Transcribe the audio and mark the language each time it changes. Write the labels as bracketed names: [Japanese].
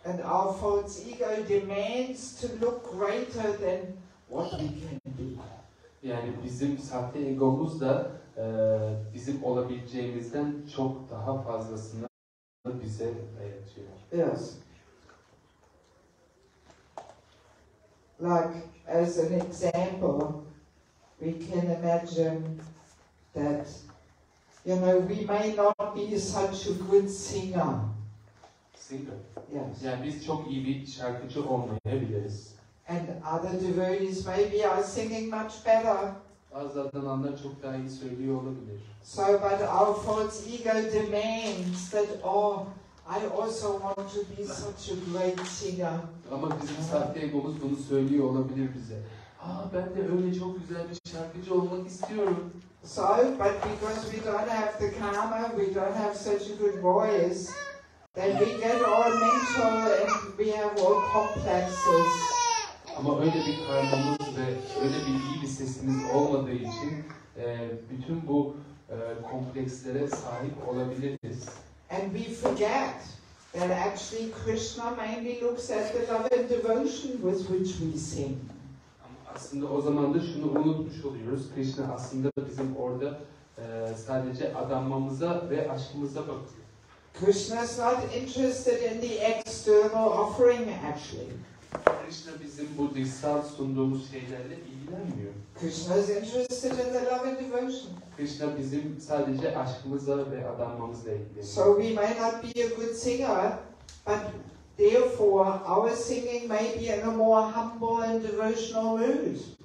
[English] And our false ego demands to look greater than what we can be. [Turkish] Yani bizim sahte egomuz da bizim olabileceğimizden çok daha fazlasını bize dayatıyor. [English] Yes. Like as an example, we can imagine that, you know, we may not be such a good singer. Singer? Yes. [Turkish] Yani biz çok iyi bir şarkıcı olmayabiliriz. [English] And other devotees maybe are singing much better. [Turkish] Bazı adananlar çok daha iyi söylüyor olabilir. [English] So, but our false ego demands that, oh, I also want to be such a great singer. [Turkish] Ama bizim sahte egomuz bunu söylüyor olabilir bize. Ben de öyle çok güzel bir şarkıcı olmak istiyorum. [English] So, but because we don't have the karma, we don't have such a good voice, then we get all mental and we have all complexes. [Turkish] Ama öyle bir karmamız ve öyle iyi bir sesimiz olmadığı için bütün bu komplekslere sahip olabiliriz. [English] And we forget that actually Krishna mainly looks at the love and devotion with which we sing. [Turkish] Aslında o zaman da şunu unutmuş oluyoruz. Krishna aslında bizim orada sadece adanmamıza ve aşkımıza bakıyor. [English] Krishna's not interested in the external offering actually. [Turkish] Krishna bizim bu dışsal sunduğumuz şeylerle ilgilenmiyor. [English] Krishna is interested in the love and devotion. [Turkish] Krishna bizim sadece aşkımızla ve adanmamızla ilgileniyor. [English] So we may not be a good singer, but therefore our singing may be in a more humble and devotional mood.